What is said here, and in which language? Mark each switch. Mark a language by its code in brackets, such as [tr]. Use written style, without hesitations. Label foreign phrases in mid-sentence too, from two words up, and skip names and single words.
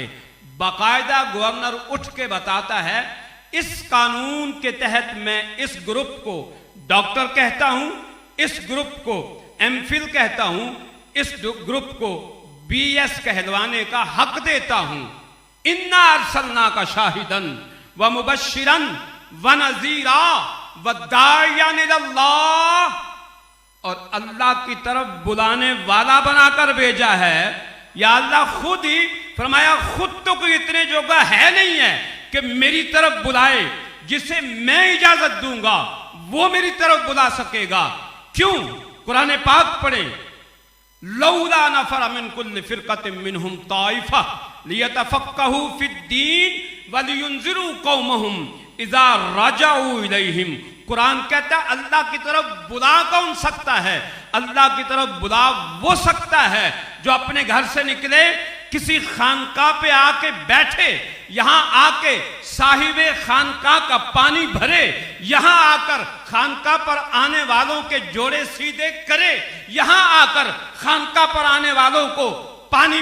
[ur] باقاعدہ گورنر اٹھ کے بتاتا ہے اس قانون کے تحت میں اس گروپ کو ڈاکٹر کہتا ہوں، اس گروپ کو ایم فل کہتا ہوں، اس گروپ کو بی ایس کہلوانے کا حق دیتا ہوں. [ar] إنا أرسلناك شاهدا ومبشرا ونذيرا وداعيا إلى الله, [ur] اور اللہ کی طرف بلانے والا بنا کر بھیجا ہے. یا اللہ خود ہی فرمایا، خود تو کوئی اتنے جوگا ہے نہیں ہے کہ میری طرف بلائے، جسے میں اجازت دوں گا وہ میری طرف بلا سکے گا. क्यों? قرآن پاک پڑھے, [ar] لولا نفر من كل فرقة منهم طائفة ليتفقهوا في الدين ولينذروا قومهم إذا رجعوا إليهم. [ur] قرآن کہتا ہے اللہ کی طرف بلا کون سکتا ہے? اللہ کی طرف بلا وہ سکتا ہے جو اپنے گھر سے نکلے، کسی خانقاہ پہ آکے بیٹھے، یہاں آکے صاحب خانقاہ کا پانی بھرے, یہاں آکر خانقاہ پر آنے والوں کے جوڑے سیدھے کرے، یہاں آکر خانقاہ پر آنے والوں کو پانی